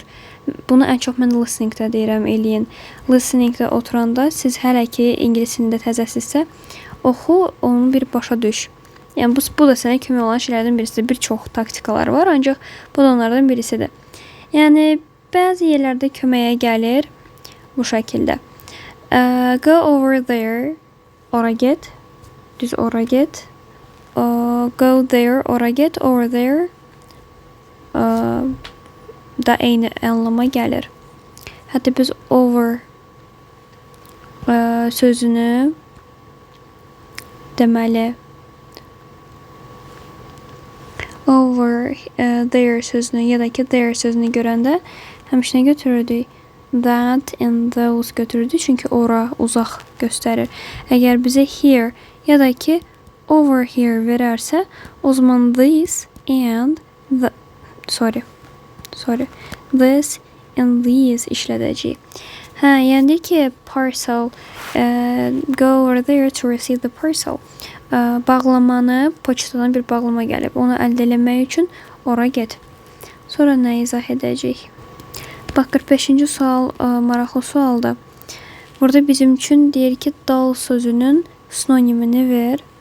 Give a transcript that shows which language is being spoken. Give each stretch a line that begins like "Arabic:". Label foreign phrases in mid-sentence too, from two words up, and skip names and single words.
Azerbaijani: Bunu ən çox mən listeningdə deyirəm, eləyin. Listeningdə oturanda siz hələ ki İngilis dilində təzəsizsə, oxu, onu bir başa düş. Yəni, bu da sənə kömək olan şeylərdən birisidir. Bir çox taktikalar var, ancaq bu da onlardan birisidir. Yəni, bəzi yerlərdə köməyə gəlir bu şəkildə.
English: Go over there,
Azerbaijani: ora get. Düz ora get.
English: Go there,
Azerbaijani: ora get,
English: over there.
Azerbaijani: Da eyni anlama gəlir. Hətta biz over sözünü deməli
English: over there
Azerbaijani: sözünü ya da ki there sözünü görəndə həmişə götürürdük.
English: That and those götürürdük.
Azerbaijani: Çünki ora uzaq göstərir. Əgər bizə here ya da ki
English: over here
Azerbaijani: verərsə, o zaman
English: this and the this and these
Azerbaijani: işlədəcəyik. Yəni ki,
English: parcel, go over there to receive the parcel.
Azerbaijani: Bağlamanı, poçtadan bir bağlama gəlib. Onu əldə eləmək üçün ora get. Sonra nə izah edəcəyik? Bax, 45-ci sual, maraqlı sualda. Burada bizim üçün deyir ki, dull sözünün sinonimini ver.